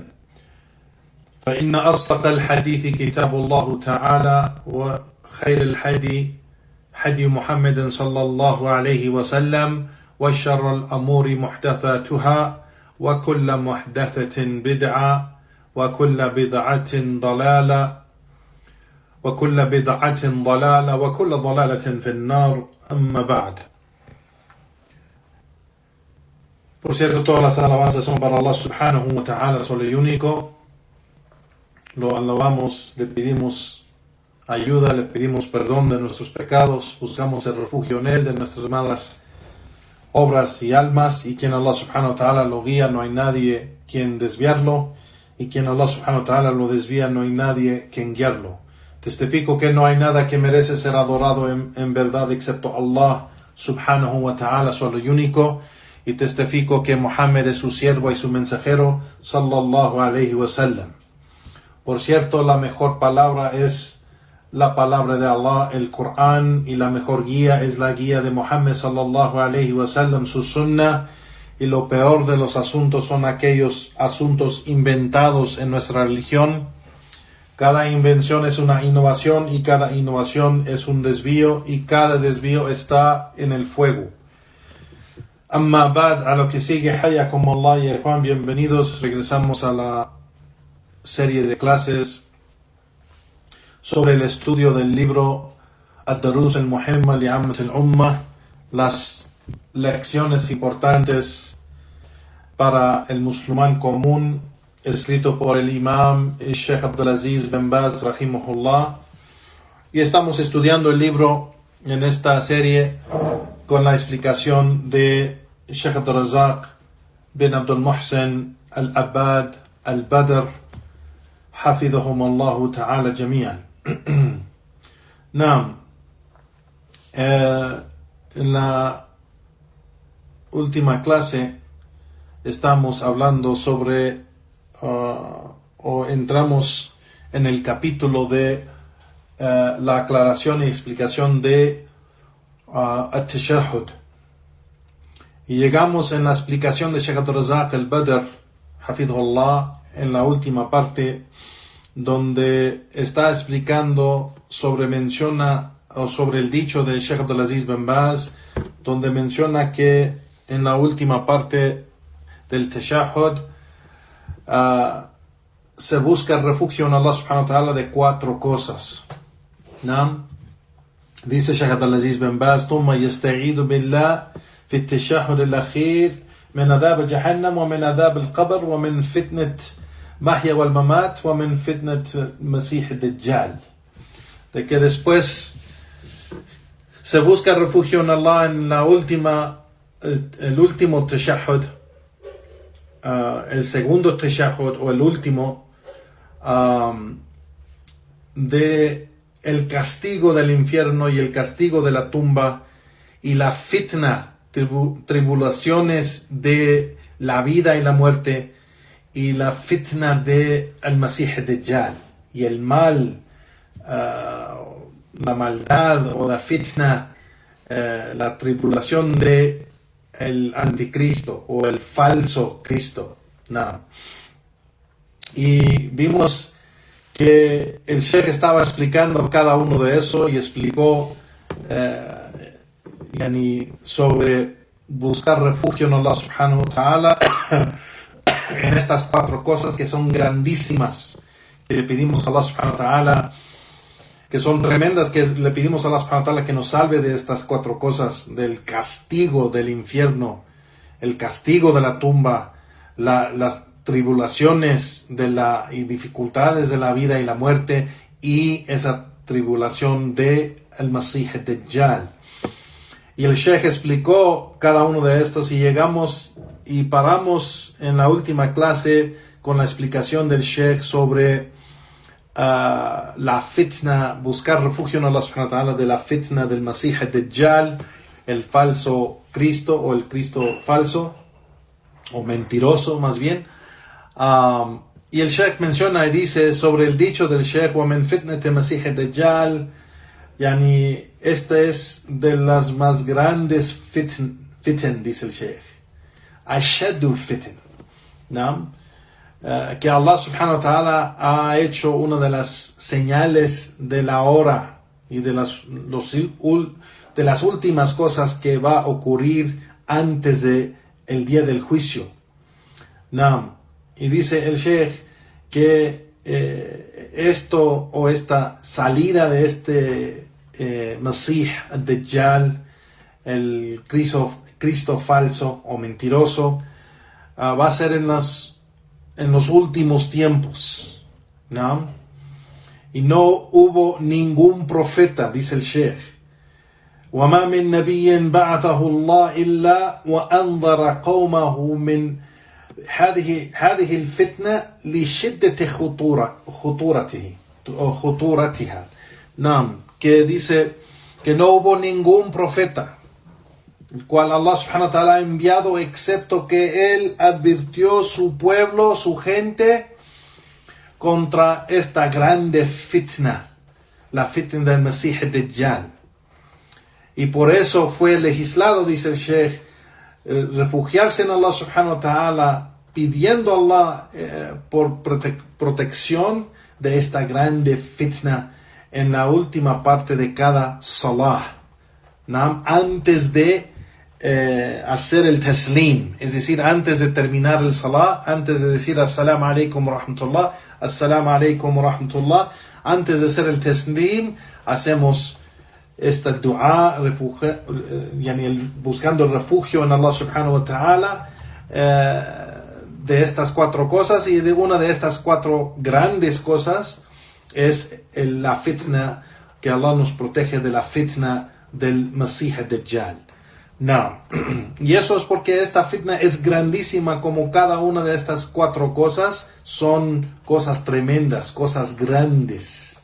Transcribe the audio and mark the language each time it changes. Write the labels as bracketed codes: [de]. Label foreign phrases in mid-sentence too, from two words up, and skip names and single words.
[ar] فإن أصدق الحديث كتاب الله تعالى، وخير الهدي هدي محمد صلى الله عليه وسلم، وشر الأمور محدثاتها، وكل محدثة بدعة، وكل بدعة ضلالة، وكل ضلالة في النار. أما بعد. [es] Por cierto, todas las alabanzas son para [ar] الله سبحانه وتعالى, [es] solo y único. Lo alabamos, le pedimos ayuda, le pedimos perdón de nuestros pecados, buscamos el refugio en Él de nuestras malas obras y almas, y quien [ar] الله سبحانه وتعالى [es] lo guía, no hay nadie quien desviarlo, y quien [ar] الله سبحانه وتعالى [es] lo desvía, no hay nadie quien guiarlo. Testifico que no hay nada que merece ser adorado en verdad excepto [ar] الله سبحانه وتعالى, [es] solo y único, y testifico que Muhammad es su siervo y su mensajero, [ar] صلى الله عليه وسلم. [es] Por cierto, la mejor palabra es la palabra de Allah, el Corán, y la mejor guía es la guía de Muhammad [ar] صلى الله عليه وسلم, [es] su sunnah, y lo peor de los asuntos son aquellos asuntos inventados en nuestra religión. Cada invención es una innovación, y cada innovación es un desvío, y cada desvío está en el fuego. [ar] أما بعد, [es] a lo que sigue, [ar] حياكم الله [es] y Juan, bienvenidos. Regresamos a la serie de clases sobre el estudio del libro Ad-Durus al-Muhimma li'ammat al-Ummah, las lecciones importantes para el musulmán común, escrito por el imam Sheikh Abdulaziz bin Baz rahimahullah, y estamos estudiando el libro en esta serie con la explicación de Sheikh Abdurrazzaq bin Abdul Muhsin al-Abbad al-Badr [ar] حفظهم الله تعالى جميعا. [es] Naam. En la última clase estamos hablando sobre o entramos en el capítulo de la aclaración y explicación de At-Tashahhud, y llegamos en la explicación de Sheikh Abdurrazzaq al-Badr hafidhullah en la última parte, donde está explicando sobre el dicho de Sheikh Abdulaziz bin Baz, donde menciona que en la última parte del Tashahhud se busca el refugio en [ar] الله سبحانه وتعالى [es] de 4 cosas. ¿No? Dice Sheikh Abdulaziz bin Baz: [ar] ثم يستعيذ بالله في التشهد الأخير من عذاب جهنم ومن عذاب القبر ومن فتنة محيا والممات ومن فتنة المسيح الدجال. [es] De que después se busca refugio en Allah en la el último tashahhud, el segundo tashahhud o el último, de el castigo del infierno y el castigo de la tumba y la fitna, tribulaciones de la vida y la muerte, y la fitna de al-Masih ad-Dajjal, y el mal, la maldad o la fitna, la tribulación de el anticristo o el falso Cristo. No. Y vimos que el Sheikh estaba explicando cada uno de eso, y explicó sobre buscar refugio en [ar] الله سبحانه و [es] ta'ala en estas 4 cosas que son grandísimas, que le pedimos a [ar] الله سبحانه وتعالى, [es] que son tremendas, que le pedimos a [ar] الله سبحانه وتعالى [es] que nos salve de estas 4 cosas: del castigo del infierno, el castigo de la tumba, las tribulaciones y dificultades de la vida y la muerte, y esa tribulación de el Masih ad-Dajjal. Y el Sheikh explicó cada uno de estos y llegamos y paramos en la última clase con la explicación del Sheikh sobre la fitna, buscar refugio en [ar] الله سبحانه وتعالى [es] de la fitna del Masih ad-Dajjal, el falso Cristo o el Cristo falso o mentiroso más bien. Y el Sheikh menciona y dice sobre el dicho del Sheikh [ar] وَمِنْ فِتْنَةِ مَسِيحِ الدَّجَّالِ, [es] yani esta es de las más grandes fitn, dice el Sheikh, [ar] أشد الفتن, [es] ¿no? Que Allah subhanahu wa ta'ala ha hecho una de las señales de la hora y de las últimas cosas que va a ocurrir antes de el día del juicio. ¿No? Y dice el Sheikh que esto o esta salida de este Masih ad-Dajjal, el Cristo falso o mentiroso, va a ser en los últimos tiempos, ¿no? Y no hubo ningún profeta, dice el Sheikh, [ar] وَمَا مِن نَبِيٍّ بَعَثَهُ اللَّهُ إِلَّا وَأَنْظَرَ قَوْمَهُ مِنْ هذه الفتنة لشدة خطورتها. [es] نعم, que dice que no hubo ningún profeta el cual [ar] الله سبحانه وتعالى [es] ha enviado excepto que él advirtió su pueblo, su gente, contra esta grande fitna, la fitna del Masih ad-Dajjal. Y por eso fue legislado, dice el Sheikh, refugiarse en [ar] الله سبحانه وتعالى, [es] pidiendo a Allah por protección de esta grande fitna en la última parte de cada salah, ¿no? Antes de hacer el taslim, es decir, antes de terminar el salah, antes de decir assalamu [ar] عليكم ورحمة الله، السلام عليكم ورحمة الله, [es] antes de hacer el taslim, hacemos esta dua, buscando el refugio en [ar] الله سبحانه وتعالى, [es] de estas cuatro cosas, y de una de estas cuatro grandes cosas es la fitna, que Allah nos protege de la fitna del Masih ad-Dajjal. No. Y eso es porque esta fitna es grandísima, como cada una de estas cuatro cosas son cosas tremendas, cosas grandes.